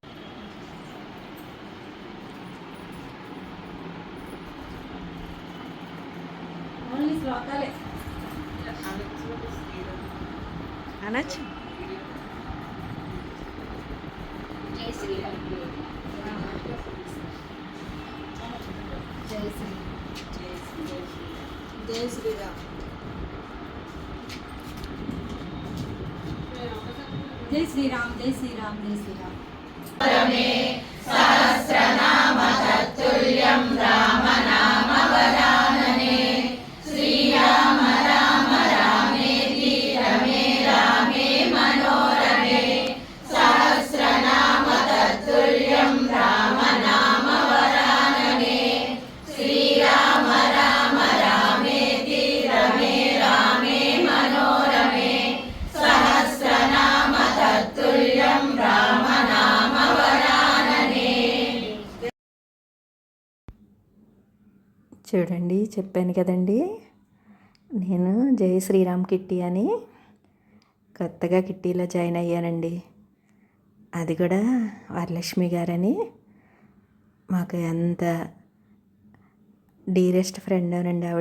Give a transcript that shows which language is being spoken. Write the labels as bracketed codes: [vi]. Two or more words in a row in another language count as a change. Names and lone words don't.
[te] ఓన్లీ శ్లోకాలే అనొచ్చు. [hi] जय श्री राम जय श्री जय श्री राम जय श्री राम जय श्री राम जय श्री राम [sa] परमे सहस्रनाम तत्तुल्यं राम नाम वरानने श्रीराम राम रामेति रमे रामे मनोरमे सहस्रनाम तत्तुल्यं राम नाम वरानने श्रीराम राम रामेति रमे रामे मनोरमे सहस्रनाम तत्तुल्यं राम नाम वरानने. [te] చూడండి, చెప్పాను కదండి, నేను జై శ్రీరామ్ కిట్టి అని కొత్తగా కిట్టీలో జాయిన్ అయ్యానండి. అది కూడా వరలక్ష్మి గారని మాకు ఎంత [en] dearest friend [te] అనండి ఆవిడ.